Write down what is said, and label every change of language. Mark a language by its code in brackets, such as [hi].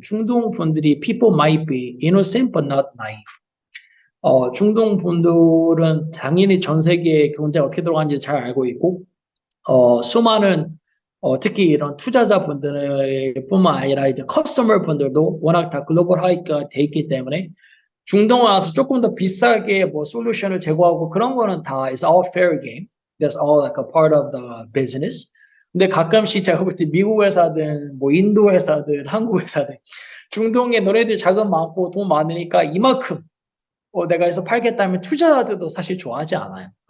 [ko] 중동 분들이 [en] people might be innocent but not naive. [ko] 중동 분들은 당연히 전 세계에 경제가 어떻게 들어가는지 잘 알고 있고, 수많은, 특히 이런 투자자분들 뿐만 아니라 이제 커스터머 분들도 워낙 다 글로벌 하이가 돼 있기 때문에 중동에 와서 조금 더 비싸게 뭐 솔루션을 제공하고 그런 거는 다 [en] is all fair game. That's all like a part of the business. [ko] 근데 가끔씩 제가 볼 때 미국 회사든 뭐 인도 회사든 한국 회사든 중동에 너네들 자금 많고 돈 많으니까 이만큼 내가 해서 팔겠다면 투자자들도 사실 좋아하지 않아요.